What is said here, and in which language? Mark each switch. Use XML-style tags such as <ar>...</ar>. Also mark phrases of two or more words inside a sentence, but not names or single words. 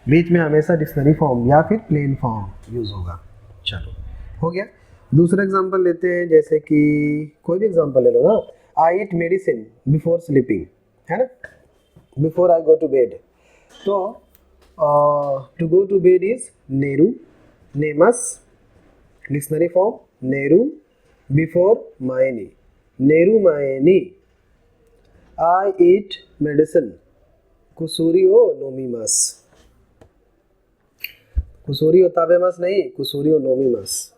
<hi>बीच में हमेशा</hi> <en>dictionary form</en> <hi>या फिर</hi> <en>plain form</en> <hi>यूज़ होगा। चलो हो गया। दूसरा एग्जांपल लेते हैं, जैसे कि कोई भी एग्जांपल ले लो ना।</hi> <en>I eat medicine before sleeping,</en> <hi>है ना,</hi> <en>before I go to bed. तो to go to bed is</en> <ja>寝る、寝ます,</ja> <en>dictionary form नेरू, बिफोर</en> <ja>前に、寝る前に.</ja> <en>I eat medicine</en> <ja>薬を飲みます、薬を食べます नहीं, 薬を飲みます.</ja>